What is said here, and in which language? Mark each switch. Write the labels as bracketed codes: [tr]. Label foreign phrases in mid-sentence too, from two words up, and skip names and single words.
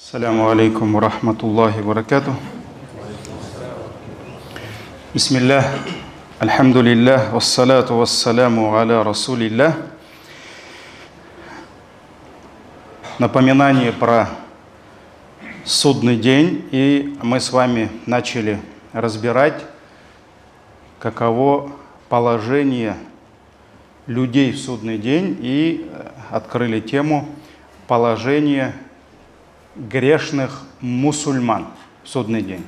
[ar] السلام عليكم ورحمة الله وبركاته. بسم الله، الحمد لله، والصلاة والسلام على رسول الله. [ru] Напоминание про судный день, и мы с вами начали разбирать, каково положение людей в судный день, и открыли тему положения грешных мусульман в судный день.